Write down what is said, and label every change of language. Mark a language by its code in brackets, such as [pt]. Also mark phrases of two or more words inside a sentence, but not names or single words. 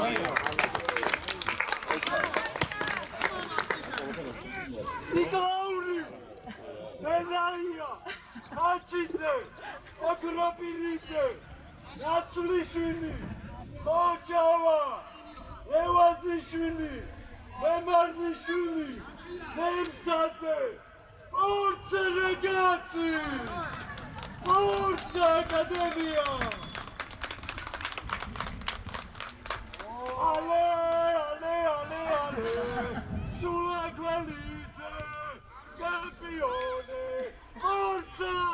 [ka] სიკაური. ნეზაია. ხაჩიძე. ოკროპირიძე. ნაცვლიშვილი. ხოჭავა. ევაზიშვილი. მემარნიშვილი. მემსაძე. [it] Forza ragazzi! Forza Accademia! Ale! Sulla qualità! Campione! Forza!